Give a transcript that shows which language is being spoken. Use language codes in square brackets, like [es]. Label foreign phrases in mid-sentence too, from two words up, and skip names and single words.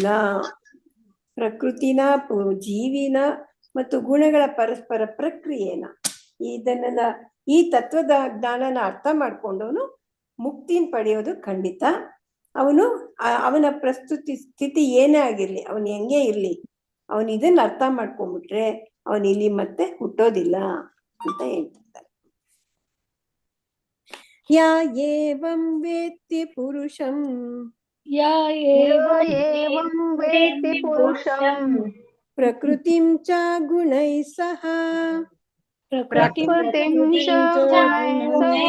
[kn] ಪ್ರಕೃತಿನ, ಜೀವಿನ ಮತ್ತು ಗುಣಗಳ ಪರಸ್ಪರ ಪ್ರಕ್ರಿಯೆನ ಈ ತತ್ವದ ಜ್ಞಾನನ ಅರ್ಥ ಮಾಡ್ಕೊಂಡವನು ಮುಕ್ತಿನ ಪಡೆಯೋದು ಖಂಡಿತ. ಅವನ ಪ್ರಸ್ತುತಿ ಸ್ಥಿತಿ ಏನೇ ಆಗಿರ್ಲಿ, ಅವನು ಹೆಂಗೆ ಇರ್ಲಿ, ಅವನು ಇದನ್ನ ಅರ್ಥ ಮಾಡ್ಕೊಂಡ್ಬಿಟ್ರೆ ಅವನು ಇಲ್ಲಿ ಮತ್ತೆ ಹುಟ್ಟೋದಿಲ್ಲ ಅಂತ ಹೇಳ್ತಿರ್ತಾರೆ. [sa] ಯಾ ಏವಂ ವೇತ್ತಿ ಪುರುಷಂ एवं वेत्ति पुरुषं प्रकृतिं च गुणैः सह प्रकृतिं च गुणैः